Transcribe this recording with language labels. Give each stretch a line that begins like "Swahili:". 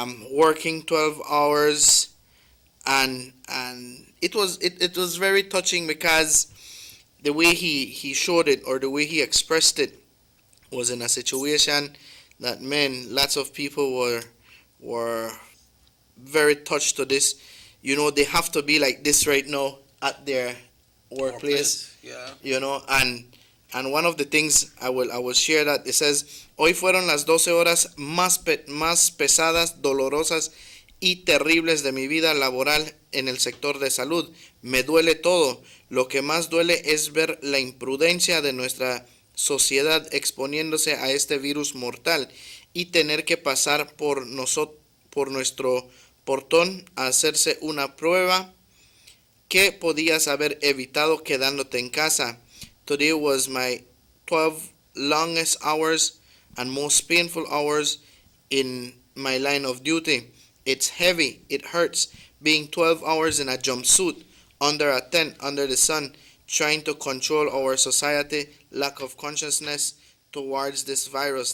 English: Working 12 hours, and it was very touching because the way he showed it, or the way he expressed it, was in a situation that, man, lots of people were very touched to this. You know, they have to be like this right now at their workplace. Yeah. You know, and one of the things I will share that it says,
Spanish: hoy fueron las 12 horas más pesadas, dolorosas y terribles de mi vida laboral en el sector de salud. Me duele todo. Lo que más duele es ver la imprudencia de nuestra sociedad exponiéndose a este virus mortal y tener que pasar por nuestro portón a hacerse una prueba que podías haber evitado quedándote en casa.
English: Today was my 12 longest hours and most painful hours in my line of duty. It's heavy, it hurts, being 12 hours in a jumpsuit, under a tent, under the sun, trying to control our society, lack of consciousness towards this virus.